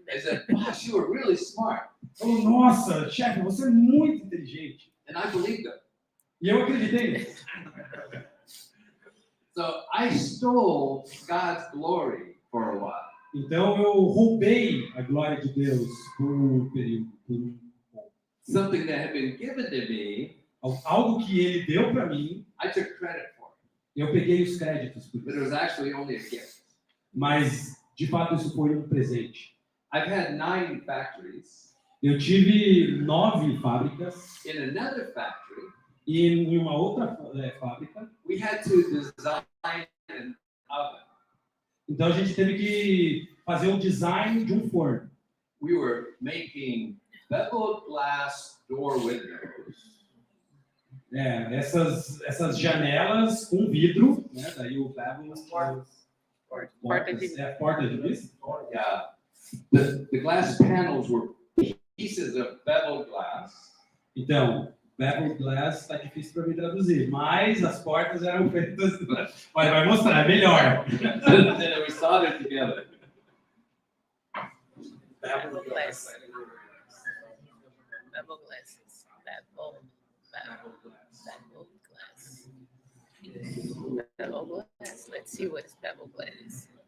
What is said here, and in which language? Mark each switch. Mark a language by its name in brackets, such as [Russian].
[English] they said, "Gosh, you were really smart." [Portuguese] Falou, nossa, chefe, você é muito inteligente. [English] And I believed them. [Portuguese] E eu acreditei nisso. [English] So I stole God's glory for a while. [Portuguese] Então eu roubei a glória de Deus por um período, por um pouco. [English] Something that had been given to me, [Portuguese] Algo que ele deu para mim, [English] I took credit for. [Portuguese] eu peguei os créditos por [English] But it [Portuguese] isso. [English] was actually only a gift. [Portuguese] Mas, de fato, isso foi um presente. [English] I've had 9 factories. [Portuguese] Eu tive 9 fábricas [English] In another factory, [Portuguese] e em uma outra fábrica, [English] we had to design an oven. [Portuguese] então a gente teve que fazer o design de um forno. [English] We were making beveled glass door windows [Portuguese] essas janelas com vidro, né? Daí o bevel, Porta de vidro. porta de vidro. [English] Yeah. The glass panels were pieces of beveled glass. [Portuguese] Então, bevel glass está difícil para me traduzir, mas as portas eram feitas. Vai mostrar, é melhor. [English] And they were soldered together. Bevel glass. Bevel glasses. Bevel glass. Bevel glass. Let's see what is bevel glass.